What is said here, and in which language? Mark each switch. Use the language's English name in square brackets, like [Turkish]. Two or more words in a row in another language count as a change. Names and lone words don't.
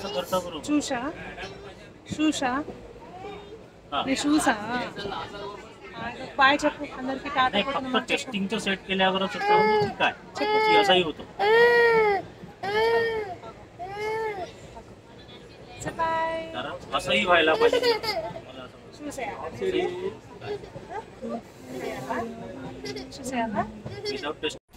[Telugu] చూసా చూసా నేను చూసా बाय చెప్పు అందరికి టాటా [Marathi] फक्त टेस्टिंगचं सेट केल्यावर काय असंही होतं बाय कारण असंही व्हायला पाहिजे [English] without test